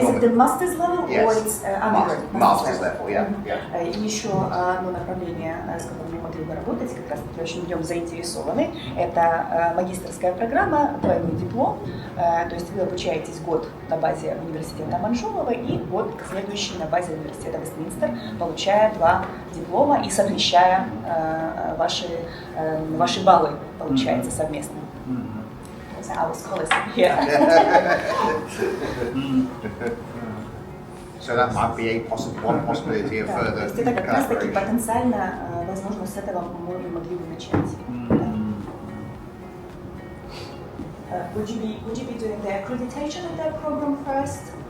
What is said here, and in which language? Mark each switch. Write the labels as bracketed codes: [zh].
[en] And is it the master's level or it's undergraduate? Master's level, yeah. [ru] И еще одно направление, с которым мы могли бы работать, как раз таки очень в нем заинтересованы, это магистерская программа, двойной диплом, то есть вы обучаетесь год на базе университета Манжулова и год следующий на базе университета Вестминстер, получая 2 диплома и совмещая ваши баллы, получается, совместно. [en] Our scholars here. So that might be one possibility of further [ru] То есть это как раз таки [en] collaboration. [ru] потенциально, возможно, с этого мы могли бы начать. [en] Would you be doing the accreditation of that program first?